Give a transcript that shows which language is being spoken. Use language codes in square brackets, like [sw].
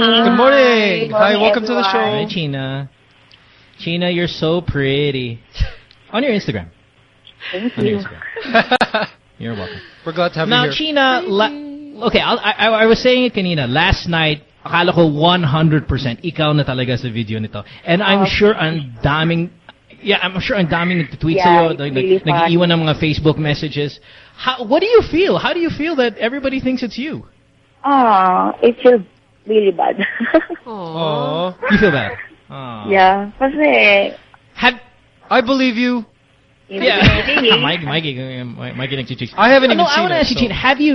[en] Good morning. Hi, good morning, welcome everyone. To the show. Hi, China. China, you're so pretty. On your Instagram. Thank you. You're welcome. We're glad to have now, you here. Now, China, I was saying it kanina. Last night, [tl] akala ko 100% ikaw na talaga sa video nito. [en] And I'm sure [tl] ang daming nagtutweet sa'yo, nag-iwan ng mga Facebook messages. [en] What do you feel? How do you feel that everybody thinks it's you? It feels really bad. You feel bad? Yeah. I believe you. Mike, I haven't even seen it. I want to ask you,